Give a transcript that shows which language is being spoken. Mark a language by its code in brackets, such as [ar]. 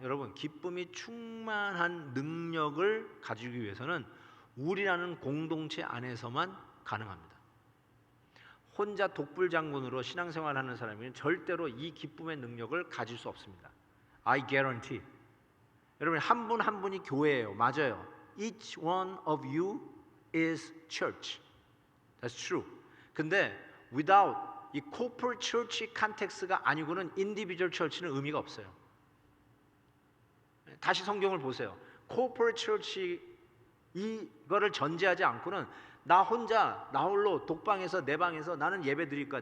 [ko] 여러분 기쁨이 충만한 능력을 가지기 위해서는 우리라는 공동체 안에서만 가능합니다. 혼자 독불장군으로 신앙생활하는 사람은 절대로 이 기쁨의 능력을 가질 수 없습니다. [en] I guarantee. [ko] 여러분 한 분 한 분이 교회예요. 맞아요. [en] Each one of you is church. That's true. [ko] 근데 [en] without [ko] 이 corporate church 컨텍스트가 아니고는 individual church는 의미가 없어요. 다시 성경을 보세요. corporate church 이거를 전제하지 않고는 나 혼자 나 홀로 독방에서 내 방에서 나는 예배 드릴 거야.